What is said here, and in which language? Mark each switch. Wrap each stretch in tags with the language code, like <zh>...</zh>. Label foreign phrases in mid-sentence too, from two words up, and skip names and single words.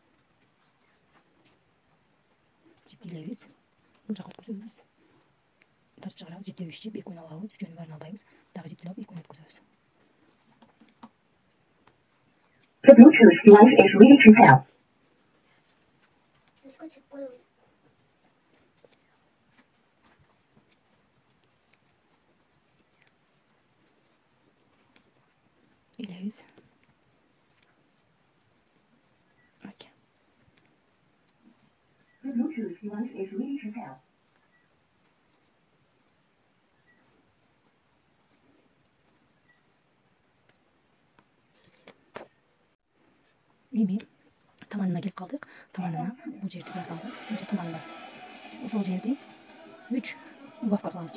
<ky>Жипти илебиз. Бул жака өткөзөбүз. Тартып чыгарабыз. Жипти 3 жип, 2 алабыз. Үчөөнүн баарын албайбыз. Дагы жипти алып, 2 өткөзөбүз.</ky> <en>The Bluetooth device is ready to pair.</en> <ky>İleyiz.</ky> <en>Okay. The Bluetooth device is ready to pair.</en> <ky>Эми таманына келип калдык. Таманына бул жерди карасаңыздар, бул жер таманы бар. Ошол жерди 3 убавка кылабыз.</ky>